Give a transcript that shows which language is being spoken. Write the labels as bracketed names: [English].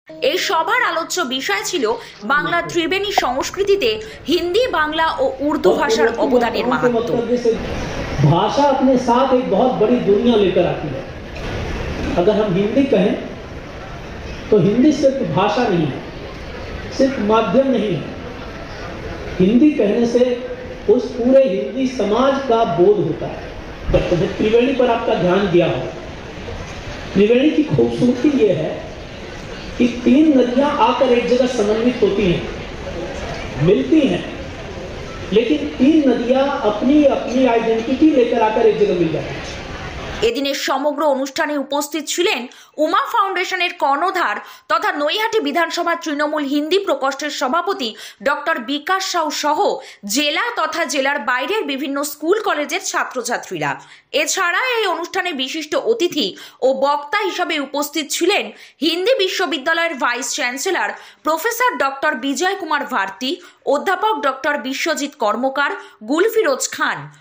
[Bangla] এই সভার আলোচ্য বিষয় ছিল বাংলা ত্রিবেণী সংস্কৃতিতে হিন্দি, বাংলা ও উর্দু ভাষার অবদানের মাহাত্ম্য। [Hindi] भाषा अपने साथ एक बहुत बड़ी दुनिया लेकर आती है। अगर हम हिंदी कहें तो हिंदी सिर्फ भाषा नहीं है, सिर्फ माध्यम नहीं है। हिंदी कहने से उस पूरे हिंदी समाज का बोध होता है। त्रिवेणी पर आपका ध्यान दिया हो, त्रिवेणी की खूबसूरती ये है कि 3 नदियां आकर एक जगह समन्वित होती हैं, मिलती हैं, लेकिन 3 नदियां अपनी अपनी आइडेंटिटी लेकर आकर एक जगह मिल जाती हैं। [Bangla] এদিনের সমগ্র অনুষ্ঠানে উপস্থিত ছিলেন উমা ফাউন্ডেশনের কর্ণধার তথা নৈহাটি বিধানসভা তৃণমূল হিন্দি প্রকোষ্ঠের সভাপতি ডক্টর বিকাশ সাউ সহ জেলা তথা জেলার বাইরের বিভিন্ন স্কুল কলেজের ছাত্রছাত্রীরা। এছাড়া এই অনুষ্ঠানে বিশিষ্ট অতিথি ও বক্তা হিসাবে উপস্থিত ছিলেন হিন্দি বিশ্ববিদ্যালয়ের ভাইস চ্যান্সেলর প্রফেসর ডক্টর বিজয় কুমার ভারতী, অধ্যাপক ডক্টর বিশ্বজিৎ কর্মকার, গুলফিরোজ খান।